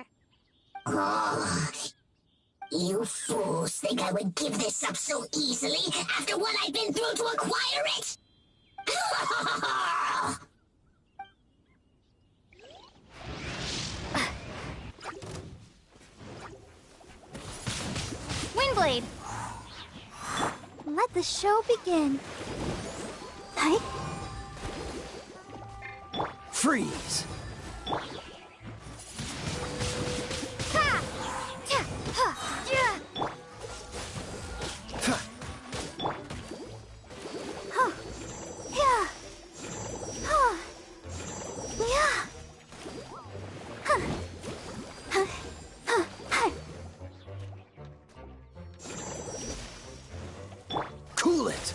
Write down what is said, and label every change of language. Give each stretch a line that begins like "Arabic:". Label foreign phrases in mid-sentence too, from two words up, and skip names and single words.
English: Oh, you fools think I would give this up so easily after what I've been through to acquire it? Windblade! Let the show begin. Hi. Freeze! Ha! Ta! Ha! Yeah! Huh. Yeah! Huh. Yeah! Huh. Huh. Huh. Huh. Cool it!